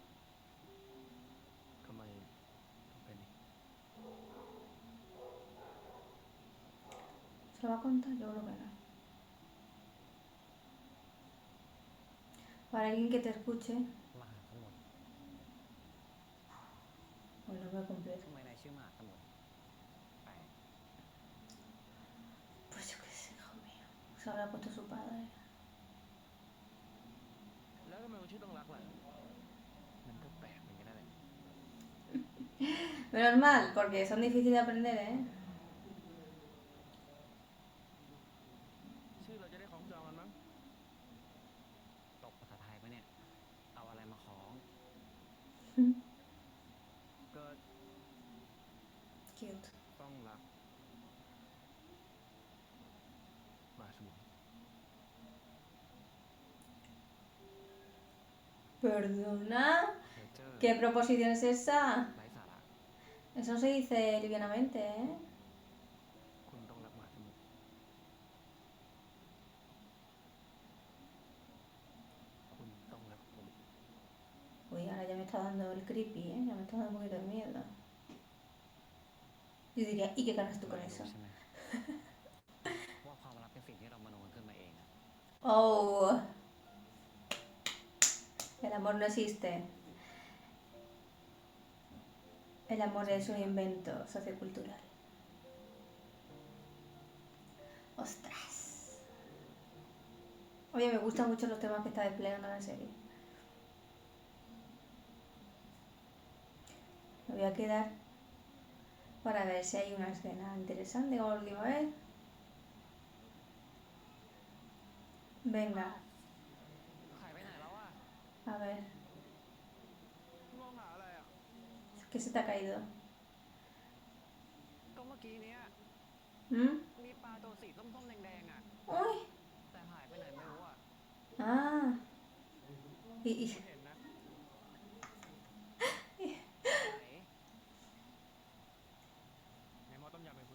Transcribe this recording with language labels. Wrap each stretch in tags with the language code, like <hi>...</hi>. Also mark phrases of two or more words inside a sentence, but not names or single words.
<th>ทำไมต้องเป็นอีก</th> <es>¿Se lo va a contar? Yo creo que no. Para alguien que te escuche,</es> <th>มหาสมุทร</th> <es>pues no me completo.</es> <th>ทำไมนายชื่อมหาสมุทรแปลก</th> <es>Pues yo qué sé, hijo mío. Se habrá puesto su padre.</es> <th>แล้วทำไมมันชื่อต้องรักล่ะ มันก็แปลกเหมือนกันนั่นแหละ</th> <es>Menos mal, porque son difíciles de aprender, ¿eh?</es> <th>ชื่อเราจะได้ของจองกันมั้ง ตกภาษาไทยปะเนี่ย เอาอะไรมาคล้อง ก็ Cute. ต้องรักมหาสมุทร</th> <es>Perdona.</es> <th>เพอเจอร์</th> <es>¿Qué proposición es esa?</es> <th>ไร้สาระ</th> <es>Eso se dice livianamente, ¿eh?</es> <th>คุณต้องรักมหาสมุทรคุณต้องรักผม</th> <es>Uy, ahora ya me está dando el creepy, ¿eh? Ya me está dando un poquito de miedo. Yo diría, ¿y qué ganas tú con</es> <th>นาย</th> <es>eso?</es> <th>รู้ใช่ไหม ว่าความรักเป็นสิ่งที่เรามโนกันขึ้นมาเองอะ</th> <es>Oh, el amor no existe. El amor es un invento sociocultural. Ostras. Oye, me gustan mucho los temas que está desplegando la serie. Me voy a quedar para ver si hay una escena interesante como la última vez. Venga,</es> <th>หายไปไหนแล้วอะ</th> <es>a ver.</es> <th>มองหาอะไรอ่ะ</th> <es>¿Qué se te ha caído?</es> <th>ก็เมื่อกี้เนี้ย ¿Mm? มีปลาตัวสีส้มๆแดงๆอะ</th> <es>Uy.</es> <th>แต่หายไปไหนไม่รู้อะ</th> <es>Ah. Y,</es> <th>คุณเห็นนะ ไหน ในหม้อต้มยำเป็นคุณ</th>